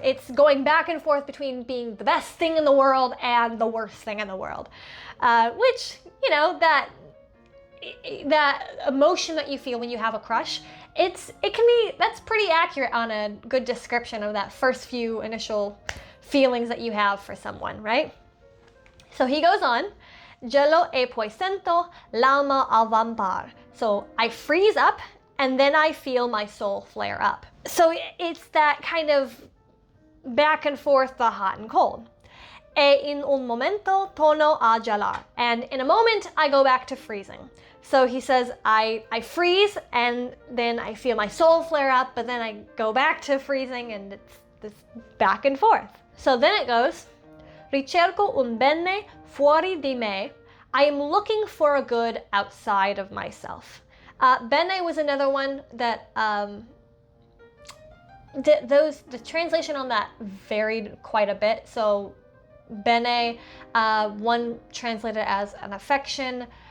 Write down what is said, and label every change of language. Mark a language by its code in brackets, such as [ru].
[en] It's going back and forth between being the best thing in the world and the worst thing in the world. Which, you know, that emotion that you feel when you have a crush, that's pretty accurate on a good description of that first few initial feelings that you have for someone, right? So he goes on, [it] gelo e poi sento l'alma avvampar. [en] So I freeze up and then I feel my soul flare up. So it's that kind of back and forth, the hot and cold. [it] E in un momento torno a gelar. [en] And in a moment, I go back to freezing. So he says, I freeze and then I feel my soul flare up, but then I go back to freezing, and it's this back and forth. So then it goes, [it] ricerco un bene fuori di me. [en] I am looking for a good outside of myself. Bene was another one that, the translation on that varied quite a bit. So bene, one translated as an affection.